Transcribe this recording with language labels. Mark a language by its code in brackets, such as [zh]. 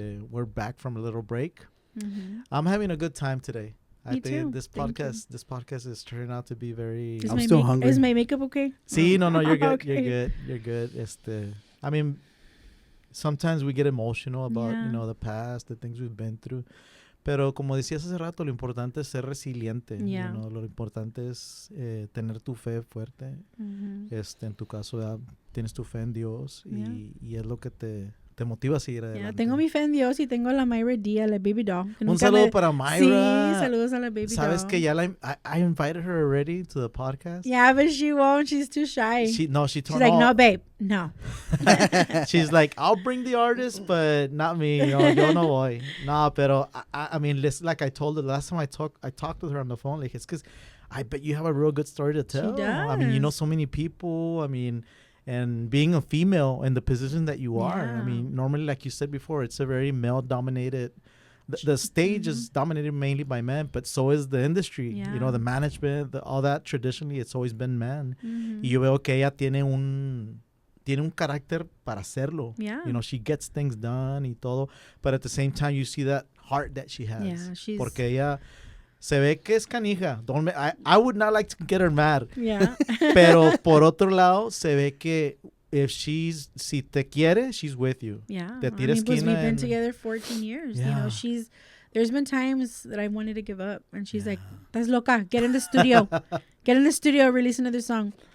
[en] We're back from a little break. I'm having a good time today. I think this podcast is turning out to be very. I'm still hungry. Is my makeup okay? See, no, you're good. Okay. You're good. I mean, sometimes we get emotional about the past, the things we've been through. [es] Pero como decías hace rato, lo importante es ser resiliente. Lo importante es tener tu fe fuerte. En tu caso, tienes tu fe en Dios y es lo que te motiva a seguir adelante. Tengo mi fe en Dios y tengo a la Myra Díaz, la baby doll. Un saludo para Myra. Sí, saludos a la baby doll. ¿Sabes que ya [en] I invited her already to the podcast? Yeah, but she won't. She's too shy. She told me. She's like, no, babe, no. She's like, I'll bring the artist, but not me. [es] Yo no voy. No, pero [en] I mean, like I told her last time I talked with her on the phone, like, it's because I bet you have a real good story to tell. She does. I mean, you know so many people. I mean, and being a female in the position that you are, I mean, normally, like you said before, it's a very male-dominated. The stage is dominated mainly by men, but so is the industry. The management, all that. Traditionally, it's always been men. [es] Y yo veo que ella tiene un carácter para hacerlo. [en] She gets things done [es] y todo, [en] but at the same time, you see that heart that she has. Yeah, [es] porque ella se ve que es canija. [en] I would not like to get her mad. Yeah. [es] Pero por otro lado, se ve que si te quiere, [en] she's with you. Yeah. [es] Te tira esquina. [en] We've been together 14 years. Yeah. There's been times that I wanted to give up, and she's like, [es] "Estás loca? [en] Get in the studio. Get in the studio. Release another song."